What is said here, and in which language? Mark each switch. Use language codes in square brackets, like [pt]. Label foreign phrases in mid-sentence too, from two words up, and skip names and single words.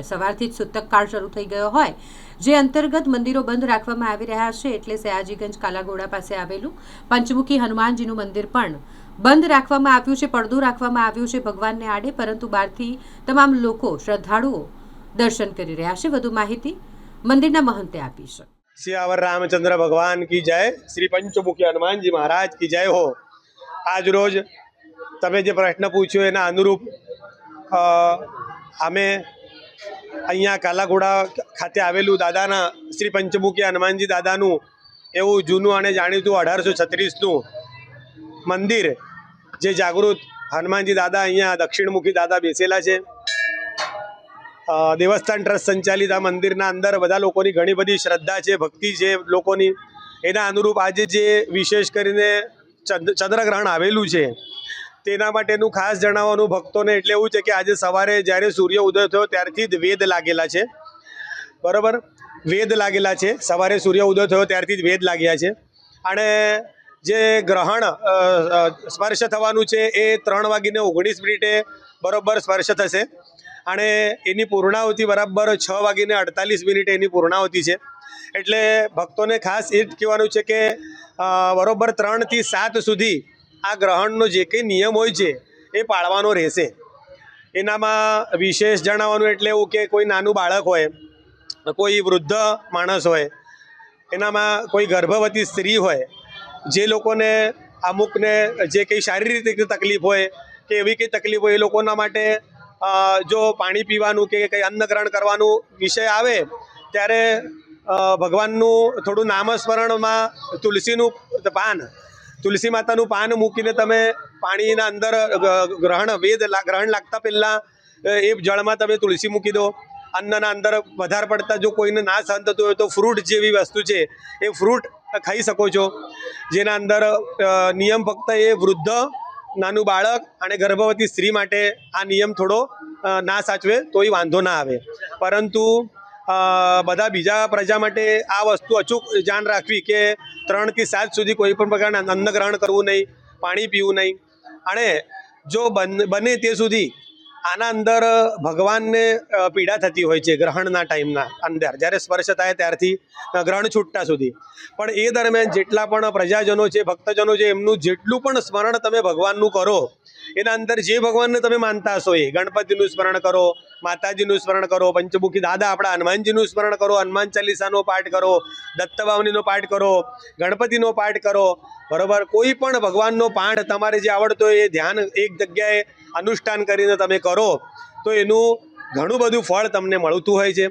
[gu] સવારથી જ સૂતકકાળ શરૂ થઈ ગયો હોય જે અંતર્ગત મંદિરો બંધ રાખવામાં આવી રહ્યા છે, એટલે સયાજીગંજ કાલાઘોડા પાસે આવેલું પંચમુખી હનુમાનજીનું મંદિર પણ બંધ રાખવામાં આવ્યું છે, પડદું રાખવામાં આવ્યું છે ભગવાનને આડે, પરંતુ બહારથી તમામ લોકો શ્રદ્ધાળુઓ દર્શન કરી રહ્યા છે। વધુ માહિતી મંદિરના મહંતે આપી છે। [hi] सियावर रामचंद्र भगवान की जय, श्री पंचमुखी हनुमान जी महाराज की जय हो। [gu] આજ રોજ તમે જે પ્રશ્ન પૂછ્યો એના અનુરૂપ અમે અહીંયા કાલાઘોડા ખાતે આવેલું દાદાના શ્રી પંચમુખી હનુમાનજી દાદાનું એવં જૂનું અને જાણીતું 1836નું મંદિર જે જાગૃત હનુમાનજી દાદા અહીંયા દક્ષિણમુખી દાદા બેસેલા છે। દેવસ્થાન ટ્રસ્ટ સંચાલિત આ મંદિરના અંદર બધા લોકોની ઘણી બધી શ્રદ્ધા है, ભક્તિ है લોકોની। એના અનુરૂપ આજ જે વિશેષ કરીને ચંદ્રગ્રહણ આવેલું है તેના માટેનું ખાસ જણાવવાનું ભક્તોને એટલે એવું છે કે આજ સવારે જ્યારે સૂર્ય ઉદય થયો ત્યારથી જ વેદ લાગેલા છે। બરાબર, વેદ લાગેલા છે, સવારે સૂર્ય ઉદય થયો ત્યારથી જ વેદ લાગ્યા છે। અને જે ગ્રહણ સ્પર્શ થવાનું છે એ 3:19 બરોબર સ્પર્શ થશે અને એની પૂર્ણાહુતિ બરાબર 6:48 એની પૂર્ણાહુતિ છે। એટલે ભક્તોને ખાસ એ જ કહેવાનું છે કે બરાબર 3 થી 7 સુધી આ ગ્રહણનો જે કંઈ નિયમ હોય છે એ પાળવાનો રહેશે। એનામાં વિશેષ જણાવવાનું એટલે એવું કે કોઈ નાનું બાળક હોય, કોઈ વૃદ્ધ માણસ હોય, એનામાં કોઈ ગર્ભવતી સ્ત્રી હોય, જે લોકોને અમુકને જે કંઈ શારીરિક તકલીફ હોય કે એવી કંઈ તકલીફ હોય એ લોકોના માટે જો પાણી પીવાનું કે કંઈ અન્ન ગ્રહણ કરવાનું વિષય આવે ત્યારે ભગવાનનું થોડું નામસ્મરણ મેં તુલસીનું પાન, તુલસી માતાનું પાન મૂકીને તમે પાણીના અંદર ગ્રહણ ગ્રહણ લાગતા પહેલા એ જળમાં તમે તુલસી મૂકી દો। અન્નના અંદર વધારે પડતા જો કોઈને ના સહન થતું હોય તો ફ્રૂટ જેવી વસ્તુ છે એ ફ્રૂટ ખાઈ શકો છો। જેના અંદર નિયમ ફક્ત એ વૃદ્ધ, નાનુ બાળક અને ગર્ભવતી સ્ત્રી માટે આ નિયમ થોડો ના સાચવે તોય વાંધો ના આવે, પરંતુ બધા બીજા પ્રજા માટે આ વસ્તુ અચૂક જાણ રાખવી કે 3 થી 7 સુધી કોઈ પણ પ્રકારના અન્ન ગ્રહણ કરવું નહીં, પાણી પીવું નહીં। અને જો બને તે સુધી આના અંદર ભગવાનને પીડા થતી હોય છે ગ્રહણના ટાઇમના અંદર જ્યારે સ્પર્શ થાય ત્યારથી ગ્રહણ છૂટતા સુધી। પણ એ દરમિયાન જેટલા પણ પ્રજાજનો છે, ભક્તજનો છે, એમનું જેટલું પણ સ્મરણ તમે ભગવાનનું કરો, એના અંદર જે ભગવાનને તમે માનતા હશો એ ગણપતિનું સ્મરણ કરો, માતાજીનું સ્મરણ કરો, પંચમુખી દાદા આપણા હનુમાનજીનું સ્મરણ કરો, હનુમાન ચાલીસાનો પાઠ કરો, દત્તવાવનીનો પાઠ કરો, ગણપતિનો પાઠ કરો। બરોબર, કોઈ પણ ભગવાનનો પાઠ તમારે જે આવડતો હોય એ ધ્યાન એક જગ્યાએ અનુષ્ઠાન કરીને તમે કરો તો એનું ઘણું બધું ફળ તમને મળતું હોય છે।